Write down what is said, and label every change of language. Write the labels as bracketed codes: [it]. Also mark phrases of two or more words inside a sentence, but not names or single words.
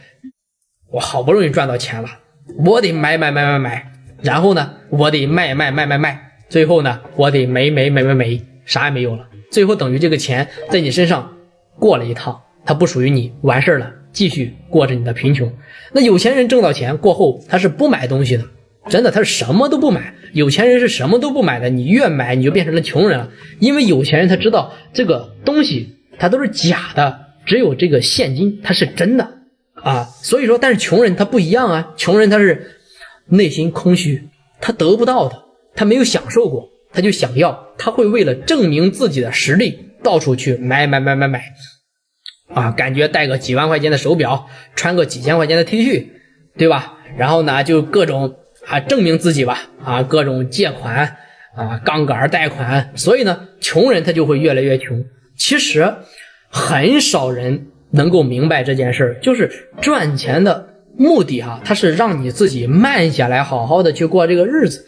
[zh] 我好不容易賺到錢了，我得買，然後呢，我得賣，最後呢，我得沒，啥也沒有了。最後等於這個錢在你身上過了一趟，它不屬於你，完事了，繼續過着你的貧窮。那有錢人掙到錢過後，他是不買東西的，真的，他是什麼都不買。有錢人是什麼都不買的，你越買你就變成了窮人了。因為有錢人他知道這個東西它都是假的，只有這個現金它是真的啊。所以說，但是窮人他不一樣啊，窮人他是內心空虛，他得不到的，他沒有享受過，他就想要，他會為了證明自己的實力到處去買啊，感覺戴個幾萬塊錢的手錶，穿個幾千塊錢的 T 恤，對吧？然後呢就各種證明自己吧，各種借款槓桿貸款。所以呢窮人他就會越來越窮。其實很少人能夠明白這件事，就是賺錢的目的它是讓你自己慢下來，好好的去過這個日子。